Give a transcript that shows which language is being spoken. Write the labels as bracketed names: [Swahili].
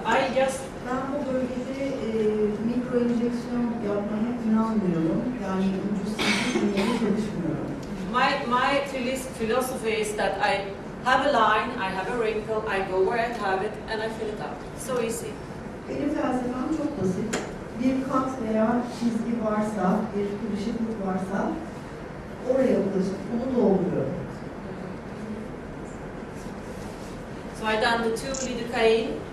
[English] I just [Turkish] Ben bu bölgede mikro enjeksiyon yapmaya inanmıyorum. Yani ucuz silgiyle çalışmıyorum. [English] my philosophy is that I have a line, I have a wrinkle, I go where I have it, and I fill it up. So easy. [Turkish] Benim felsefem çok basit. Bir kat veya çizgi varsa, bir kırışıklık varsa oraya ulaşıp onu dolduruyorum. [English] So I done the 2 lidocaine.